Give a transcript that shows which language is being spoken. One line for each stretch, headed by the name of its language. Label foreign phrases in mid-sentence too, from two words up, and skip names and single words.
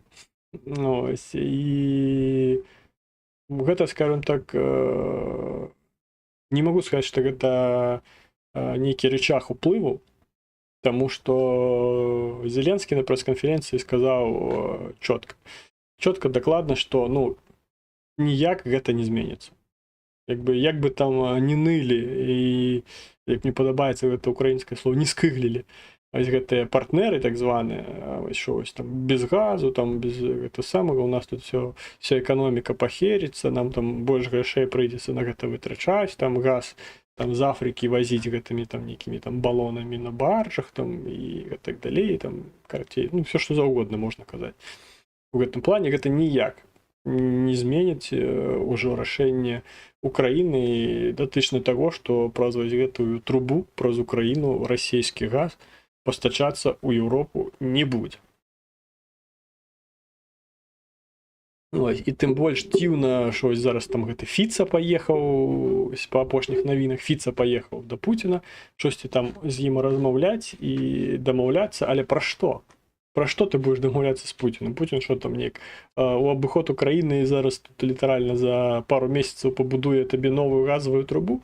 Belarusian: Ось, і гэта, скажем так, не могу сказаць, што гэта нейкі рычаг уплыву, таму што Зеленскі на прэс-канферэнцыі сказаў чётка дакладна, што ну ніяк гэта не зменіцца. Як бы там не нылі і, як мне падабаецца гэта украінскае слово, не скыглілі. Ось гэтыя партнеры так званыя,
Ukrainian: що ось
Belarusian: там без газу, там без гэта самага, у нас тут вся эканоміка пахеріцца, нам там больш грошай прыйдзецца на гэта вытрачаць, там газ там з Афрыкі вазіць гэтымі там нейкімі там балонамі на баржах там і так далей, там карцей, ну все што заўгодна можна казаць. У гэтым плане гэта ніяк не зменіць ужо рашэнне Украіны датычна таго, што праз гэтую трубу, праз Украіну расійскі газ постачаться
Ukrainian: у Європу не буде.
Belarusian: Ось, і тым больш дзіўна,
Ukrainian: що ось
Belarusian: зараз там гэты Фіца паехаў па апошніх навінах, Фіца паехаў да Пуціна, штосьці там з ім размаўляць і дамаўляцца, але пра што? Пра што ты будзеш дамаўляцца з Пуцінам? Пуцін што там неяк у абыход Украіны зараз тут літаральна за пару месяцаў пабудуе табе новую газавую трубу?